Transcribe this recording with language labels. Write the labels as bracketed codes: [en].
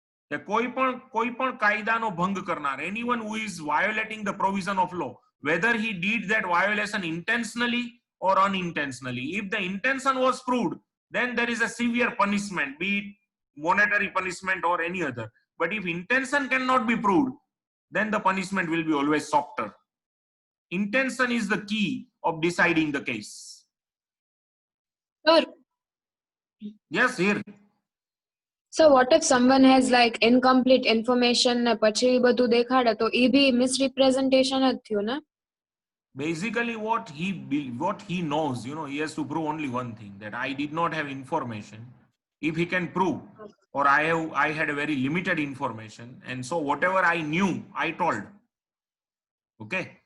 [gu] કે કોઈ પણ કાયદાનો ભંગ કરનાર, [en] anyone who is violating the provision of law, whether he did that violation intentionally or unintentionally, if the intention was proved, then there is a severe punishment, be it monetary punishment or any other. But if intention cannot be proved, then the punishment will be always softer. Intention is the key of deciding the case. Sir, Yes, here. so what if someone has like incomplete information [gu] ને પછી એ બધું દેખાડે તો એ બી misrepresentation જ થયું ને? [en] Basically what he knows, you know, he has to prove only one thing, that I did not have information. If he can prove, or I had a very limited information, and so whatever I knew I told. Okay.